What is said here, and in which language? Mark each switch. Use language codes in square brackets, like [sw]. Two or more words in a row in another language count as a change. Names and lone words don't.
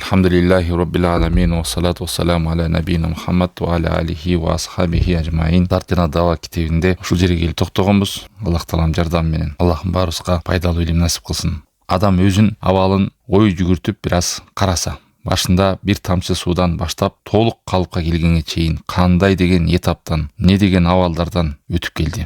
[ar] الحمد لله رب العالمين والصلاة والسلام على نبينا محمد وعلى آله وأصحابه أجمعين. [ky] Тартина дава китебинде ушул жерге келип токтогонбуз. Аллах таалам жардам менен Аллахым баарыбызга пайдалуу илим насип кылсын. Адам өзүн абалын ой жүгүртүп бир аз караса, башында бир тамчы суудан баштап толук калыпка келгенге чейин кандай деген этаптан, не деген абалдардан өтүп келди.